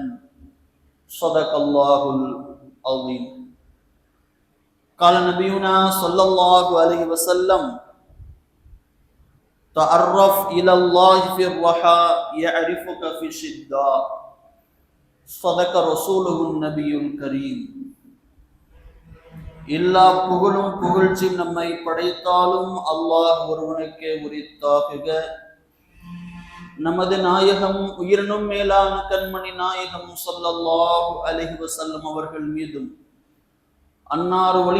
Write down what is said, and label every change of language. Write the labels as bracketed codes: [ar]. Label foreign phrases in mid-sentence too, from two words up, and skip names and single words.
[ar] صدق الله العظيم. قال نبينا صلى الله عليه وسلم: تعرف إلى الله في الرخاء يعرفك في الشدة. صدق رسوله النبي الكريم. [ta] எல்லா புகழும் புகழ்ச்சி நம்மை படைத்தாலும் அல்லாஹ் ஒருவனுக்கே உரித்தாகுக. நமது நாயகம் உயிரினும் மேலான கண்மணி நாயகம் [ar] صلى الله عليه وسلم [ta] அவர்கள் மீதும், அன்னார் வழி